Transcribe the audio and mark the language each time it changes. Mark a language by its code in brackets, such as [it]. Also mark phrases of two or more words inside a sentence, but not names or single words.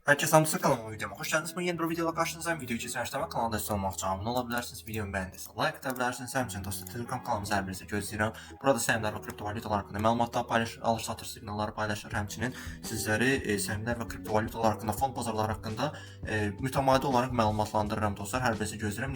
[tr] Herkese hamısı kanalıma videoma hoş geldiniz. Ben yeni bir videoyla karşınızdayım. [az] Videoyu keçən kanala destek olmaq üçün abunə ola bilərsiniz. Videomu bəyəndinizsə like ata bilərsiniz. Həmçinin dostlar Telegram kanalımıza hər birinizi gözləyirəm. Burada səhmlər və kriptovalyutalar haqqında məlumatlar paylaşır, alış-satış siqnalları paylaşır. Həmçinin sizləri səhmlər və kriptovalyutalar haqqında, fond bazarları haqqında mütəmadi olaraq məlumatlandırıram dostlar. Hər birinizi gözləyirəm.